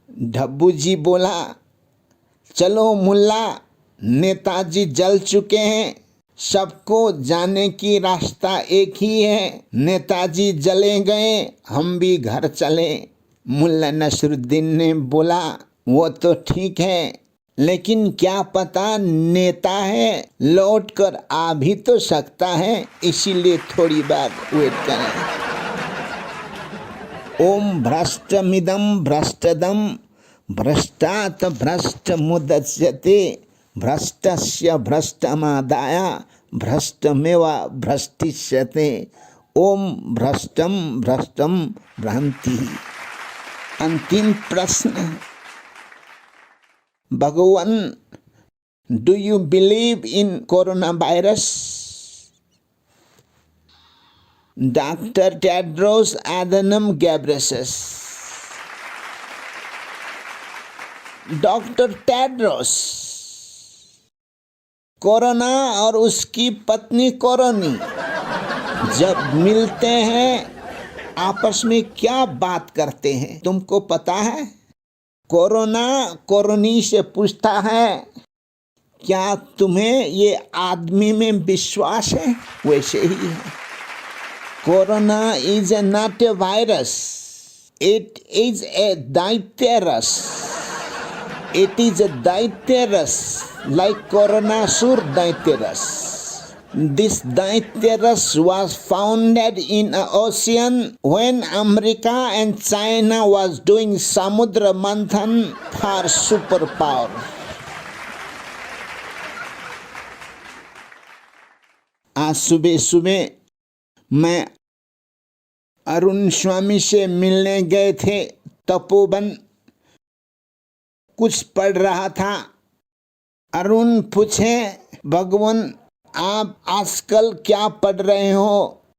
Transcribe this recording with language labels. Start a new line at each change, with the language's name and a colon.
Hindi: ढब्बू जी बोला, चलो मुल्ला, नेताजी जल चुके हैं, सबको जाने की रास्ता एक ही है, नेताजी जले गए, हम भी घर चले। मुल्ला नसरुद्दीन ने बोला, वो तो ठीक है, लेकिन क्या पता नेता है, लौट कर आ भी तो सकता है, इसीलिए थोड़ी बार वेट करें।
Sanskrit: ओम भ्रष्टमिदं भ्रष्टदम भ्रष्टात् भ्रष्टमुदच्यते भ्रष्टस्य भ्रष्टमादाय भ्रष्टमेव भ्रष्टिष्यते। ओम भ्रष्टम भ्रष्टम भ्रांति।
Hindi: अंतिम प्रश्न, भगवान,
English: Do you believe in corona virus?
Hindi: Doctor Tedros Adhanom गैब्रेयेसस। Doctor Tedros, corona और उसकी पत्नी कोरोनी जब मिलते हैं आपस में क्या बात करते हैं तुमको पता है? कोरोना कोरोनी से पूछता है, क्या तुम्हें ये आदमी में विश्वास है? वैसे ही है।
English: Corona is not a virus, it is a दैत्यरस। It is a Daityarus, like Coronasur Daityarus. This Daityarus was founded in an ocean when America and China was doing Samudra Manthan for superpower.
Hindi: आज सुबह सुबह मैं अरुण स्वामी से मिलने गए थे तपोवन, कुछ पढ़ रहा था। अरुण पूछे, भगवान आप आजकल क्या पढ़ रहे हो?